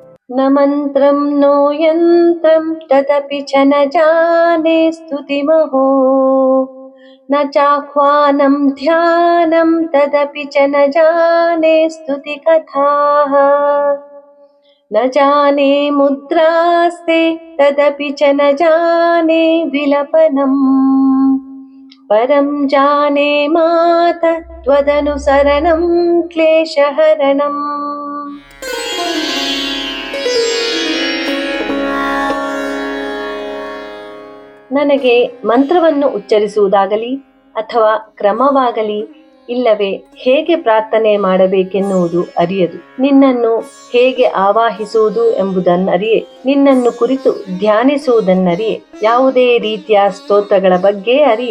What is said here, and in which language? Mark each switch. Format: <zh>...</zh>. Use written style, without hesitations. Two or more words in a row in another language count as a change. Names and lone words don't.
<sa>न मन्त्रं नो यन्त्रं तदपि च न जाने स्तुतिमहो न चाह्वानं ध्यानं तदपि च न जाने स्तुतिकथाः न जाने मुद्रास्ते तदपि च न जाने विलपनम् परं जाने मातः त्वदनुसरणं क्लेशहरणम्।</sa> <kn>ನನಗೆ ಮಂತ್ರವನ್ನು ಉಚ್ಚರಿಸುವುದಾಗಲಿ ಅಥವಾ ಕ್ರಮವಾಗಲಿ ಇಲ್ಲವೇ ಹೇಗೆ ಪ್ರಾರ್ಥನೆ ಮಾಡಬೇಕೆನ್ನುವುದು ಅರಿಯದು. ನಿನ್ನನ್ನು ಹೇಗೆ ಆವಾಹಿಸುವುದು ಎಂಬುದನ್ನರಿಯೆ, ನಿನ್ನನ್ನು ಕುರಿತು ಧ್ಯಾನಿಸುವುದನ್ನರಿಯೆ, ಯಾವುದೇ ರೀತಿಯ ಸ್ತೋತ್ರಗಳ ಬಗ್ಗೆ ಅರಿಯೆ.</kn>